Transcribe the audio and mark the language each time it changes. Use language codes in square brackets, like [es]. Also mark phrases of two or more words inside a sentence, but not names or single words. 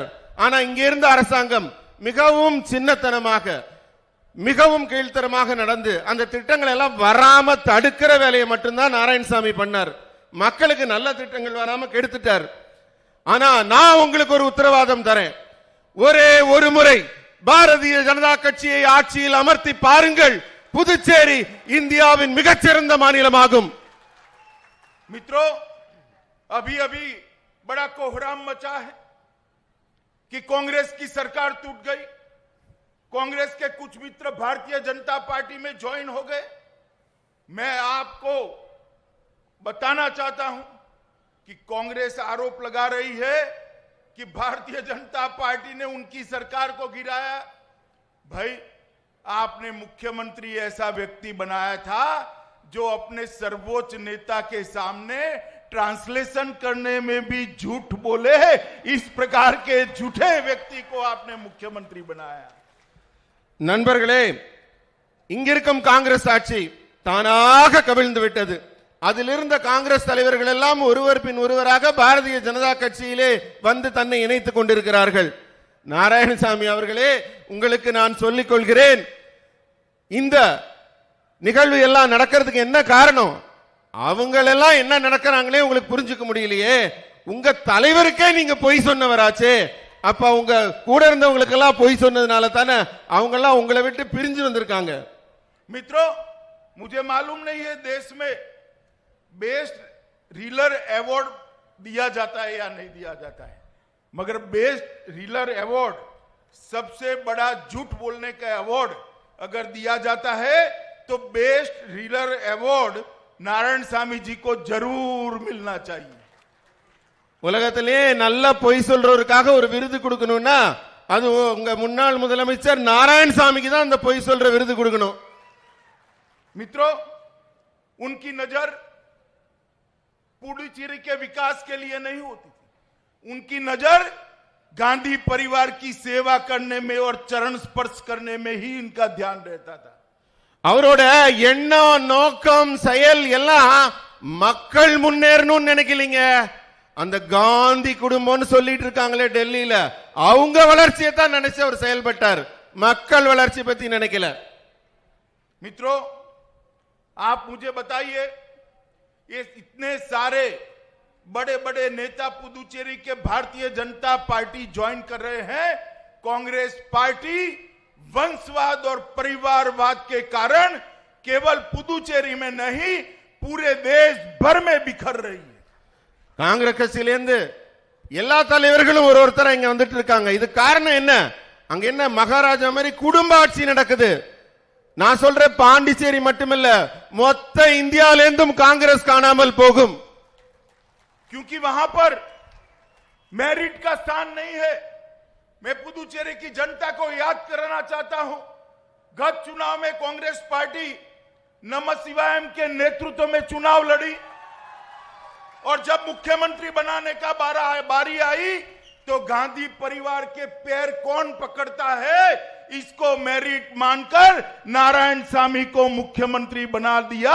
[ta] ஆனா இங்க இருந்த அரசாங்கம் மிகவும் சின்னத்தனமாக, மிகவும் கீழ்த்தரமாக நடந்து அந்த திட்டங்கள் எல்லாம் வராம தடுக்கிற வேலையை மட்டும்தான் நாராயணசாமி பண்ணார். மக்களுக்கு நல்ல திட்டங்கள் வராம கெடுத்துட்டார். ஆனா நான் உங்களுக்கு ஒரு உத்தரவாதம் தரேன், ஒரே ஒரு முறை பாரதிய ஜனதா கட்சியை ஆட்சியில் அமர்த்தி பாருங்கள், புதுச்சேரி இந்தியாவின் மிகச்சிறந்த மாநிலமாகும். [hi] मित्रों, अभी अभी बड़ा कोहराम मचा है कि कांग्रेस की सरकार टूट गई. कांग्रेस के कुछ मित्र भारतीय जनता पार्टी में ज्वाइन हो गए. मैं आपको बताना चाहता हूं कि कांग्रेस आरोप लगा रही है कि भारतीय जनता पार्टी ने उनकी सरकार को गिराया. भाई, आपने मुख्यमंत्री ऐसा व्यक्ति बनाया था जो अपने सर्वोच्च नेता के सामने ट्रांसलेशन करने में भी झूठ बोले। इस प्रकार के झूठे व्यक्ति को आपने मुख्यमंत्री बनाया। [ta] நண்பர்களே, இங்கிருக்கும் காங்கிரஸ் ஆட்சி தானாக கவிழ்ந்து விட்டது. அதில் இருந்த காங்கிரஸ் தலைவர்கள் எல்லாம் ஒருவர் பின் ஒருவராக பாரதிய ஜனதா கட்சியிலே வந்து தன்னை இணைத்துக் கொண்டிருக்கிறார்கள். நாராயணசாமி அவர்களே, உங்களுக்கு நான் சொல்லிக் கொள்கிறேன், இந்த நிகழ்வு எல்லாம் நடக்கிறதுக்கு என்ன காரணம்? அவங்களெல்லாம் என்ன நடக்கிறாங்களே உங்களுக்கு புரிஞ்சுக்க முடியலையே. உங்க தலைவருக்கே நீங்க பொய் சொன்னவராச்சே. அப்ப உங்க கூட இருந்தவங்களுக்கு எல்லாம் பொய் சொன்னதுனால தானே அவங்க எல்லாம் உங்களை விட்டு பிரிஞ்சு வந்திருக்காங்க. [hi] मित्रों, मुझे मालूम नहीं है देश में [en] best liar award [hi] दिया जाता है या नहीं दिया जाता है, मगर [en] best liar award, [hi] सबसे बड़ा झूठ बोलने का अवार्ड अगर दिया जाता है तो [en] best liar award [hi] नारायणसामी जी को जरूर मिलना चाहिए. [ta] உலகத்திலே நல்ல பொய் சொல்றவருக்காக ஒரு விருது கொடுக்கணும்னா அது உங்க முன்னாள் முதலமைச்சர் நாராயணசாமிக்கு தான் அந்த பொய் சொல்ற விருது கொடுக்கணும். [hi] मित्रों, उनकी नजर पुडुचेरी के विकास के लिए नहीं होती थी. उनकी नजर गांधी परिवार की सेवा करने में और चरण स्पर्श करने में ही इनका ध्यान रहता था. [ta] அவரோட எண்ணம், நோக்கம், செயல் எல்லாம் மக்கள் முன்னேறணும்னு நினைக்கலீங்க. அந்த காந்தி குடும்பம்னு சொல்லிட்டு இருக்காங்களே டெல்லியில, அவங்க வளர்ச்சியை தான் நினைச்சு அவர் செயல்பட்டார். மக்கள் வளர்ச்சி பத்தி நினைக்கல. [hi] मित्रों, आप मुझे बताइए, ये इतने सारे बड़े बड़े नेता पुदुचेरी के भारतीय जनता पार्टी ज्वाइन कर रहे हैं. कांग्रेस पार्टी वंशवाद और परिवारवाद के कारण केवल पुदुचेरी में नहीं पूरे देश भर में बिखर रही है. [ta] காங்கிரஸ் கட்சியிலேருந்து எல்லா தலைவர்களும் ஒருத்தர இங்க வந்துட்டு இருக்காங்க. இது காரணம் என்ன? அங்க என்ன மகாராஜா மாதிரி குடும்ப ஆட்சி நடக்குது. நான் சொல்றேன், பாண்டிச்சேரி மட்டுமில்ல, மொத்த இந்தியாவிலிருந்தும் காங்கிரஸ் காணாமல் போகும். [hi] क्योंकि वहां पर मेरिट का स्थान नहीं है. मैं पुदुचेरी की जनता को याद कराना चाहता हूं, गत चुनाव में कांग्रेस पार्टी नमः शिवाय के नेतृत्व में चुनाव लड़ी और जब मुख्यमंत्री बनाने का बारी आई तो गांधी परिवार के पैर कौन पकड़ता है, इसको मेरिट मानकर नारायणसामी को मुख्यमंत्री बना दिया.